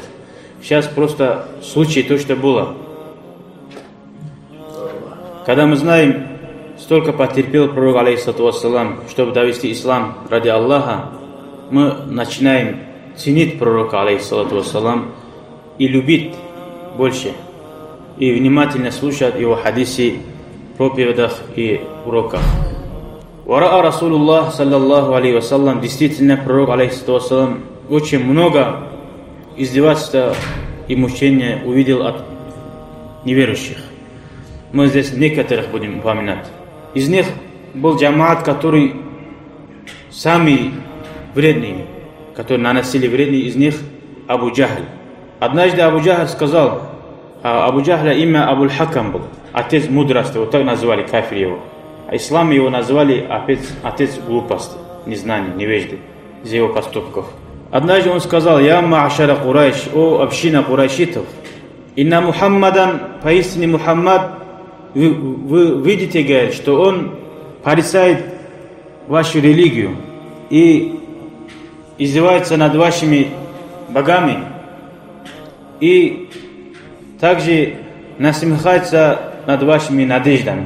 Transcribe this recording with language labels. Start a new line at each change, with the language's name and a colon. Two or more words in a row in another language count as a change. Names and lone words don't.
Russian: Сейчас просто случай то, что было. Когда мы знаем, столько потерпел пророк,
Arabic: عليه الصلاة والسلام,
Russian: чтобы довести ислам ради Аллаха, мы начинаем ценить пророка,
Arabic: عليه الصلاة والسلام,
Russian: и любить больше, и внимательно слушать его хадисы, проповедях и уроках.
Arabic: ورأى رسول الله صلى الله عليه وسلم,
Russian: действительно пророк,
Arabic: عليه الصلاة والسلام,
Russian: очень много издевательства и мучения увидел от неверующих. Мы здесь некоторых будем упоминать. Из них был джамаат, который самый вредный, который наносили вредный из них Абу Джахль. Однажды Абу Джахль сказал, Абу Джахля имя Абуль Хакам был, отец мудрости, вот так называли кафир его. А ислам его назвали отец глупости, незнания, невежды из его поступков. Однажды он сказал:
Arabic: «يا معشر قريش,
Russian: о община курайшитов,
Arabic: إن محمدا,
Russian: поистине Мухаммад, вы видите, говорит, что он порицает вашу религию и издевается над вашими богами, и также насмехается над вашими надеждами».